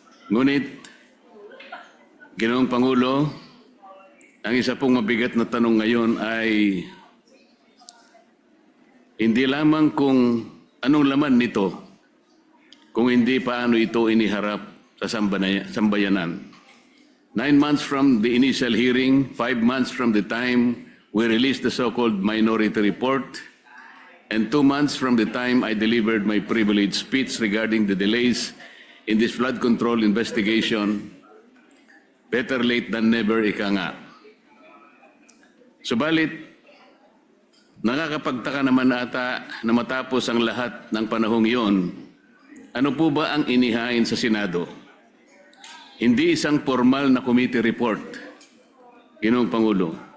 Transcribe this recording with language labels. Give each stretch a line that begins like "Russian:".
Filipino: Ngunit, Ginoong Pangulo, ang isa pong mabigat na tanong ngayon ay hindi lamang kung anong laman nito, kung hindi paano ito iniharap sa sambayanan.
English: 9 months from the initial hearing, 5 months from the time we released the so-called minority report, and 2 months from the time I delivered my privileged speech regarding the delays in this flood control investigation, better late than never,
Filipino: ika nga. Subalit, nakakapagtaka naman ata na matapos ang lahat ng panahong iyon, ano po ba ang inihain sa Senado? Hindi isang formal na committee report, Ginoong Pangulo.